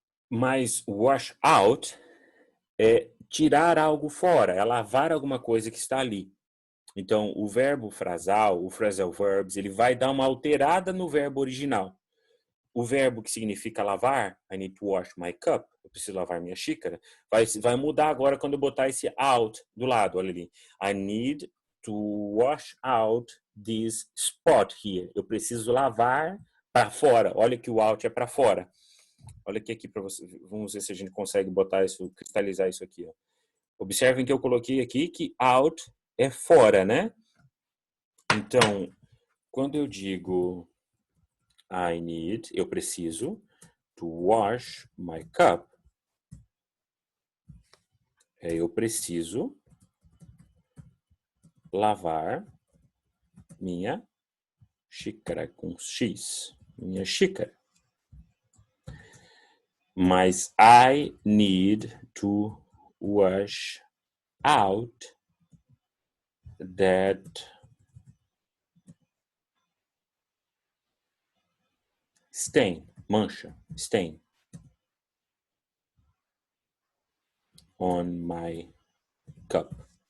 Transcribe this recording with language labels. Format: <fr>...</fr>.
<pt>Mas wash out é tirar algo fora, é lavar alguma coisa que está ali. Então, o verbo frasal, o phrasal verbs, ele vai dar uma alterada no verbo original. o verbo que significa lavar,</pt> <en>I need to wash my cup,</en> <pt>eu preciso lavar minha xícara, vai mudar agora quando eu botar esse out do lado, olha ali.</pt> <en>I need to wash out this spot here.</en> <pt>Eu preciso lavar para fora. Olha que o out é para fora. Olha aqui para você. Vamos ver se a gente consegue botar isso, cristalizar isso aqui. Ó. Observem que eu coloquei aqui que out é fora, né? Então, quando eu digo I need, eu preciso</pt> <en>to wash my cup.</en> <pt>Eu preciso lavar minha xícara com X. Minha xícara.</pt> <en>Mas I need to wash out that stain, mancha, stain on my cup.</en>